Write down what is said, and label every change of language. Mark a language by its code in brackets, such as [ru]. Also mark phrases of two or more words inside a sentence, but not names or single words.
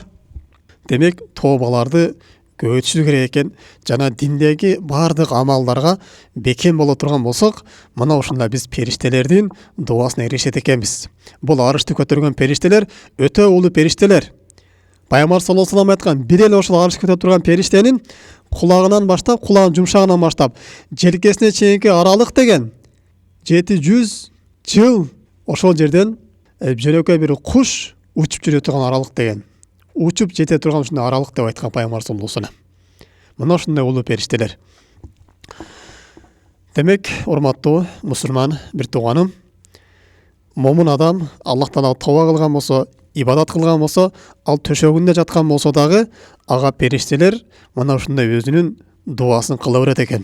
[ky] Демек, тообаларды көбөйтүшү керек экен. Жана диндеги бардык амалдарга бекем боло турган болсок, мына ушунда биз периштелердин дуасына эришет экенбиз. Бул арышты көтөргөн периштелер өтө улуу периштелер. Пайгамбар [ar] صلى الله عليه وسلم [ky] айткан, бир эле ошол арышты көтөрүп турган периштенин кулагынан баштап, кулагынын жумшагынан баштап, желкесине чейинки аралык деген 700 жыл ошол жерден жөнөкөй бир куш учуп жүрө турган аралык деген. Учуп жете турган ушундай аралык деп айткан Пайгамбар [ar] صلى الله عليه وسلم. [ky] Мына ушундай улуу периштелер. Демек, урматтуу мусулман бир тууганым, момун адам Аллах Таалага тооба кылган болсо, ибадат кылган болсо, ал төшөгүндө жаткан болсо дагы, ага периштелер мына ушундай өзүнүн дуасын кыла берет экен.